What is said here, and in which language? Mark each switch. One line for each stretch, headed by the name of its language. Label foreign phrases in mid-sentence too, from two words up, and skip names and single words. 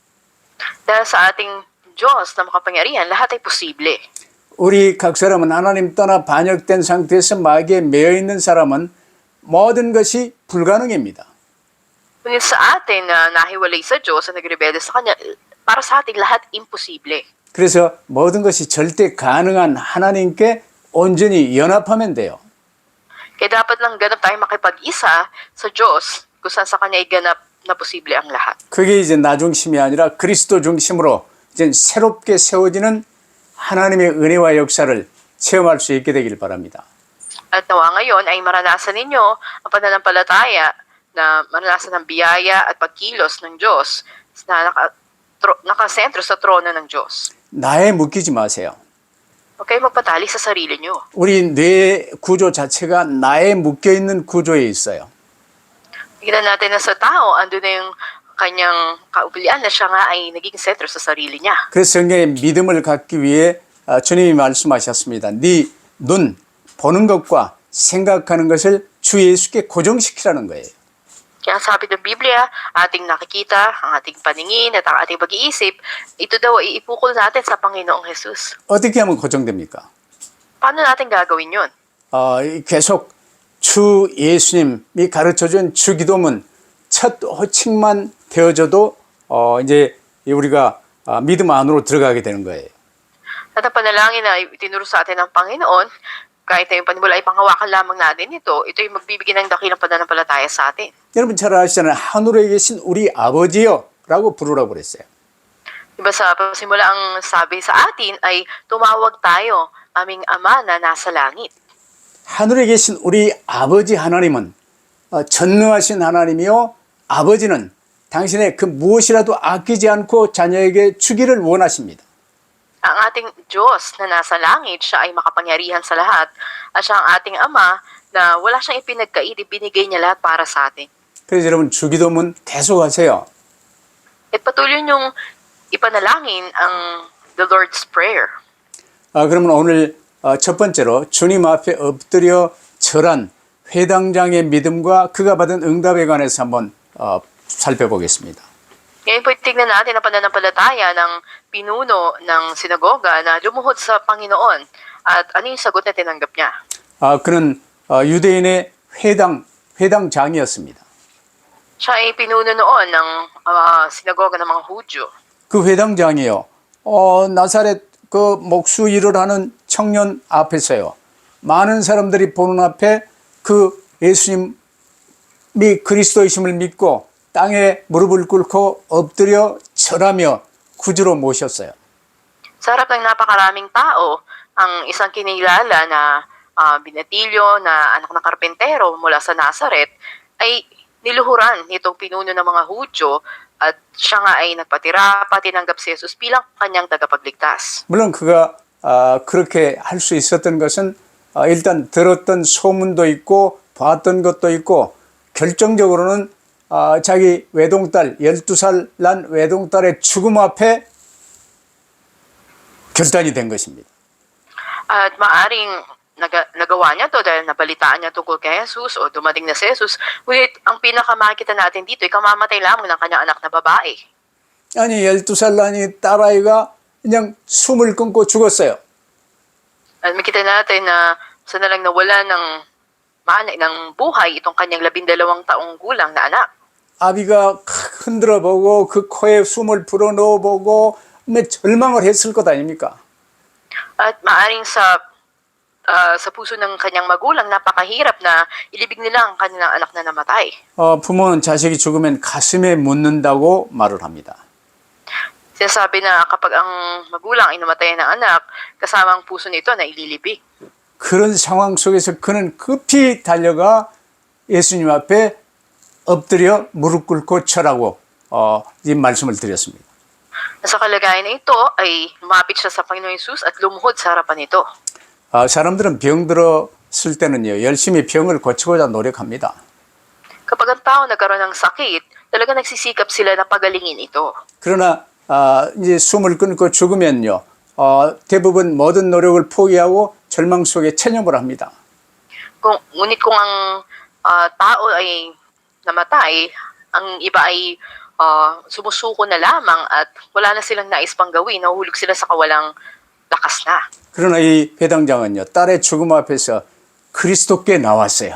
Filipino: Dahil sa ating Diyos na makapangyarihan, lahat ay posible.
Korean: 우리 각 사람은 하나님 떠나 반역된 상태에서 마귀에 매여 있는 사람은 모든 것이 불가능합니다.
Filipino: Ngunit sa atin na nahiwalay sa Diyos at nagrebelde sa Kanya, para sa atin lahat imposible.
Korean: 그래서 모든 것이 절대 가능한 하나님께 온전히 연합하면 돼요.
Filipino: Kaya dapat lang ganap tayo makipag-isa sa Diyos kung saan sa Kanya ay ganap na posible ang lahat.
Korean: 그게 이제 나 중심이 아니라 그리스도 중심으로 이제 새롭게 세워지는 하나님의 은혜와 역사를 체험할 수 있게 되길 바랍니다.
Filipino: At nawa ngayon ay maranasan ninyo ang pananampalataya na maranasan ng biyaya at pagkilos ng Diyos na nakasentro sa trono ng Diyos.
Korean: 나에 묶이지 마세요.
Filipino: Huwag kayo magpatali sa sarili nyo.
Korean: 우리 뇌 구조 자체가 나에 묶여 있는 구조에 있어요.
Filipino: Tignan natin na sa tao, andun na yung kanyang kaubilian na siya nga ay naging sentro sa sarili niya.
Korean: 그래서 성경에 믿음을 갖기 위해 주님이 말씀하셨습니다. 네 눈, 보는 것과 생각하는 것을 주 예수께 고정시키라는 거예요.
Filipino: Kaya sabi ng Biblia, ating nakikita, ang ating paningin at ang ating pag-iisip, ito daw ay ipukol natin sa Panginoong Jesus.
Korean: 어떻게 하면 고정됩니까?
Filipino: Paano natin gagawin yun?
Korean: 계속 주 예수님이 가르쳐준 주기도문 첫 호칭만 되어져도 이제 우리가 믿음 안으로 들어가게 되는 거예요.
Filipino: At ang panalangin na itinuro sa atin ng Panginoon, kahit na yung panimula ay panghawakan lamang natin ito ay magbibigay ng dakilang pananampalataya sa atin.
Korean: 여러분 잘 아시잖아요. 하늘에 계신 우리 아버지요 라고 부르라고 그랬어요.
Filipino: Diba sa simula ang sabi sa atin ay tumawag tayo, aming Ama na nasa langit.
Korean: 하늘에 계신 우리 아버지 하나님은 전능하신 하나님이요. 아버지는 당신의 그 무엇이라도 아끼지 않고 자녀에게 주기를 원하십니다.
Filipino: Ang ating Diyos na nasa langit, siya ay makapangyarihan sa lahat. At siya ang ating Ama na wala siyang ipinagkait, ibinigay niya lahat para sa atin.
Korean: 그래서 여러분 주기도문 계속 하세요.
Filipino: At patuloy niyong ipanalangin ang the Lord's Prayer.
Korean: 그러면 오늘 첫 번째로 주님 앞에 엎드려 절한 회당장의 믿음과 그가 받은 응답에 관해서 한번 살펴보겠습니다.
Filipino: Ngayon po tignan natin ang pananampalataya ng pinuno ng sinagoga na lumuhod sa Panginoon at ano yung sagot na tinanggap niya.
Korean: 그는 유대인의 회당장이었습니다.
Filipino: Siya ay pinuno noon ng sinagoga ng mga Hudyo.
Korean: 그 회당장이요. 나사렛 그 목수 일을 하는 청년 앞에서요. 많은 사람들이 보는 앞에 그 예수님 주님이 그리스도이심을 믿고 땅에 무릎을 꿇고 엎드려 절하며 구주로 모셨어요.
Filipino: Sa harap ng napakaraming tao, ang isang kinilala na binatilyo na anak ng karpentero mula sa Nazaret ay niluhuran nitong pinuno ng mga Hudyo at siya nga ay nagpatira, tinanggap si Jesus bilang kanyang tagapagligtas.
Korean: 물론 그가 그렇게 할 수 있었던 것은 일단 들었던 소문도 있고 봤던 것도 있고 결정적으로는 자기 외동딸 12살 난 외동딸의 죽음 앞에 결단이 된 것입니다.
Filipino: At maaring nagawa niya to dahil nabalitaan niya tungkol kay Jesus o dumating na si Jesus. Ngunit ang pinakamakita natin dito ay kamamatay lamang ng kanyang anak na babae.
Korean: 아니 12살 난이 딸아이가 그냥 숨을 끊고 죽었어요.
Filipino: At makita natin na sana lang nawala ng buhay itong kanyang 12 taong gulang na anak.
Korean: 아비가 흔들어 보고 그 코에 숨을 불어넣어 보고 절망을 했을 것 아닙니까?
Filipino: At maaring sa puso ng kanyang magulang, napakahirap na ilibig nila ang kanilang anak na namatay.
Korean: 부모는 자식이 죽으면 가슴에 묻는다고 말을 합니다.
Filipino: Sinasabi na kapag ang magulang ay namatayan ng anak, kasama ang puso nito na ililibig.
Korean: 그런 상황 속에서 그는 급히 달려가 예수님 앞에 엎드려 무릎 꿇고 절하고 이 말씀을 드렸습니다.
Filipino: Sa kalagayan na ito ay lumapit siya sa Panginoong Jesus at lumuhod sa harapan nito.
Korean: 사람들은 병들었을 때는요 열심히 병을 고치고자 노력합니다.
Filipino: Kapag ang tao nagkaroon ng sakit, talaga nagsisikap sila na pagalingin ito.
Korean: 그러나 이제 숨을 끊고 죽으면요 대부분 모든 노력을 포기하고 절망 속에 체념을 합니다.
Filipino: Ngunit kung ang tao ay namatay, ang iba ay sumusuko na lamang at wala na silang nais pang gawin, nahuhulog sila sa kawalang lakas na.
Korean: 그러나 이 회당장은요 딸의 죽음 앞에서 그리스도께 나왔어요.